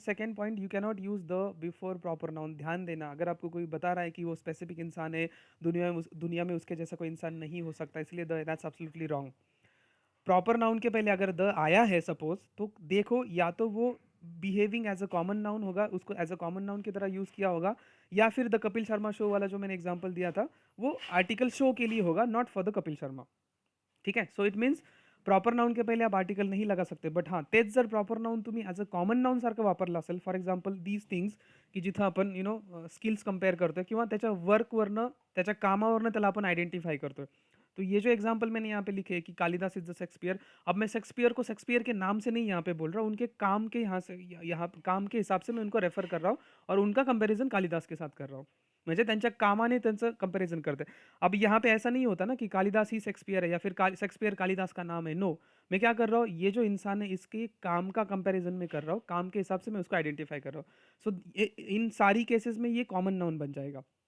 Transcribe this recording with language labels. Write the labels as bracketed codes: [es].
[hi] Second point, you cannot use the before proper noun. ध्यान देना, अगर आपको कोई बता रहा है कि वो स्पेसिफिक इंसान है, दुनिया में उसके जैसा कोई इंसान नहीं हो सकता, इसलिए the, [en] That's absolutely wrong. [hi] Proper noun के पहले अगर द आया है सपोज, तो देखो या तो वो behaving as a common noun होगा, उसको एज अ कॉमन नाउन की तरह यूज किया होगा, या फिर द कपिल शर्मा शो वाला जो मैंने एग्जांपल दिया था, वो आर्टिकल शो के लिए होगा, not for the Kapil Sharma. [mr] ठीक आहे. So it means proper noun के पहिले आप आर्टिकल नाही लगा सकते, बट हां तेच जर प्रॉपर नाउन तुम्ही ॲज अ कॉमन नाउन सारखं वापरलं असेल, फॉर एक्झाम्पल दीज थिंग्स, की जिथं आपण स्किल्स कंपेअर करतोय किंवा त्याच्या वर्कवरनं, त्याच्या कामावरनं त्याला आपण आयडेंटिफाई करतोय. [hi] तो ये जो एग्जाम्पल मैंने यहाँ पे लिखे कि कालिदास इज द शेक्सपियर, अब मैं शेक्सपियर को शेक्सपियर के नाम से नहीं यहाँ पे बोल रहा हूँ, उनके काम के यहाँ से, यहाँ काम के हिसाब से मैं उनको रेफर कर रहा हूँ, और उनका कंपैरिजन कालिदास के साथ कर रहा हूँ, [mr] म्हणजे त्यांच्या कामाने त्यांचं कंपैरिजन करते. [hi] अब यहाँ पे ऐसा नहीं होता ना कि कालिदास ही शेक्सपियर है या फिर शेक्सपियर कालिदास का नाम है. नो, मैं क्या कर रहा हूँ, ये जो इंसान है इसके काम का कंपैरिजन में कर रहा हूँ, काम के हिसाब से मैं उसको आइडेंटिफाई कर रहा हूँ. सो इन सारी केसेस में ये कॉमन नाउन बन जाएगा.